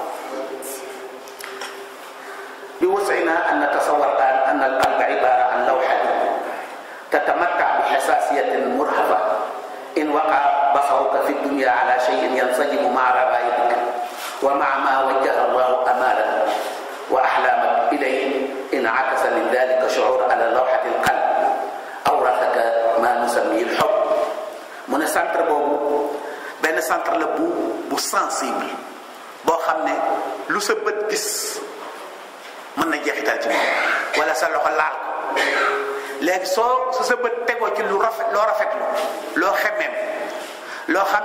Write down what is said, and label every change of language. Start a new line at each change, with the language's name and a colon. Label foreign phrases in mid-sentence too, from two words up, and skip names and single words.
Arabic: بوسعنا أن نتصور أن القلب عبارة عن لوحة تتمتع بحساسية مرهفة إن وقع بصرك في الدنيا على شيء ينسجم مع رغائبك ومع ما وجه الله آمالك وأحلامك إليه انعكس من ذلك شعور على لوحة القلب أورثك ما نسميه الحب
Wolof: mu ne centre boobu benn centre la bu sensible boo xam ne lu sa bët gis mën na jeexital ci moom wala sa loxo laal ko léegi soo sa bët tegoo ci lu rafet loo rafetlu loo xemmeem loo xam